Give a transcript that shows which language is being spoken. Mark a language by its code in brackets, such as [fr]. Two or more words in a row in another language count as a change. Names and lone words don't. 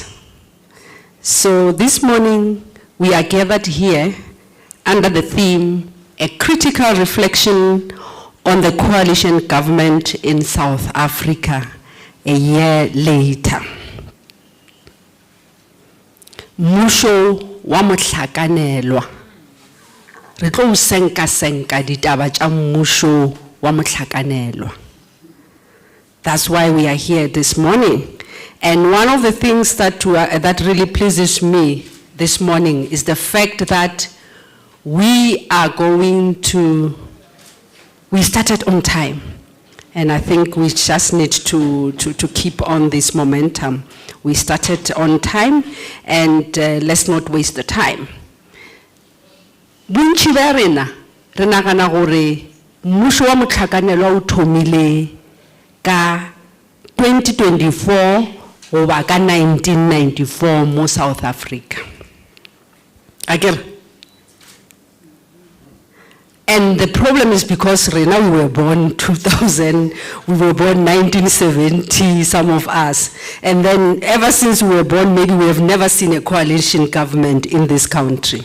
[en] So this morning, we are gathered here under the theme, a critical reflection on the coalition government in South Africa a year later. [nso] Musho wa motlhakanelwa. Re tlo senka ditaba tša mmušo wa motlhakanelwa. [en] That's why we are here this morning. And one of the things that really pleases me this morning is the fact that we started on time. And I think we just need to keep on this momentum. We started on time, and let's not waste the time. [nso] Bontši ba rena re nagana gore mmušo wa motlhakanelwa o thomile ka 2024 goba ka 1994 mo South Africa. [en] Again. And the problem is because right now we were born 2000, we were born 1970, some of us. And then ever since we were born, maybe we have never seen a coalition government in this country.